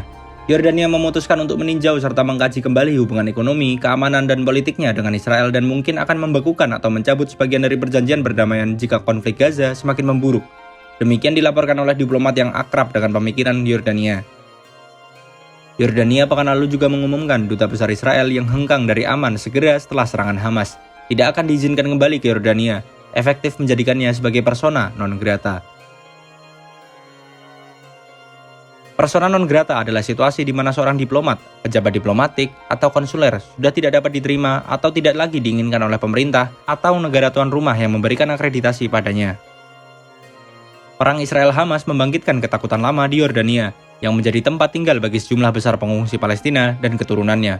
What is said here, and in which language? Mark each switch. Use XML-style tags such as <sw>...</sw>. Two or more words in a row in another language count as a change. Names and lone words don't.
<id>Yordania memutuskan untuk meninjau serta mengkaji kembali hubungan ekonomi, keamanan, dan politiknya dengan Israel dan mungkin akan membekukan atau mencabut sebagian dari perjanjian perdamaian jika konflik Gaza semakin memburuk. Demikian dilaporkan oleh diplomat yang akrab dengan pemikiran Yordania. Yordania pekan lalu juga mengumumkan duta besar Israel yang hengkang dari Aman segera setelah serangan Hamas tidak akan diizinkan kembali ke Yordania, efektif menjadikannya sebagai</id> <la>persona non grata. Persona non grata</la> <id>adalah situasi di mana seorang diplomat, pejabat diplomatik, atau konsuler sudah tidak dapat diterima atau tidak lagi diinginkan oleh pemerintah atau negara tuan rumah yang memberikan akreditasi padanya. Perang Israel Hamas membangkitkan ketakutan lama di Yordania, yang menjadi tempat tinggal bagi sejumlah besar pengungsi Palestina dan keturunannya.</id>